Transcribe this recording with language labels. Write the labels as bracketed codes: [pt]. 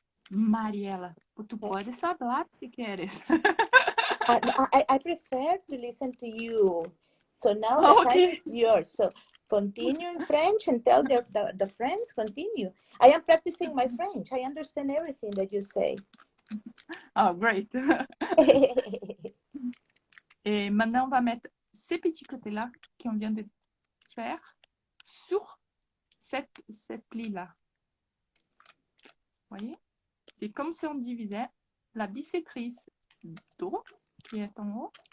[es] Mariela, tu puedes hablar si quieres. [en] I prefer to listen to you. So now the time is yours. So continue in French and tell the friends, continue. I am practicing my French. I understand everything that you say. Oh, great. [fr] Et maintenant, on va mettre ces petits côtés-là qu'on vient de faire sur cette pli-là. Vous voyez? C'est comme si on divisait la bisectrice d'eau qui est en haut.